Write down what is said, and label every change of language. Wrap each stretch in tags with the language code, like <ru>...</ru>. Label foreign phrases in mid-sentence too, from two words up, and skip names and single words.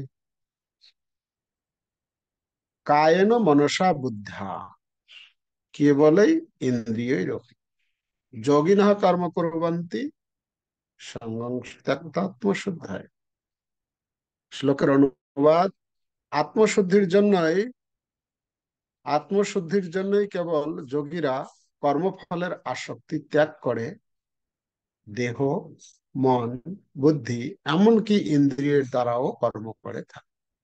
<sa>कायेन मनसा बुद्ध्या केवलै इन्द्रियैरपि योगिनः कर्म कुर्वन्ति संगं त्यक्तात्मशुद्धये।</sa> <bn>শ্লোকের অনুবাদ: আত্মশুদ্ধির জন্যই কেবল যোগীরা কর্মফলের আসক্তি ত্যাগ করে দেহ, মন, বুদ্ধি এমনকি ইন্দ্রিয়ের দ্বারাও কর্ম করে থাকে।</bn>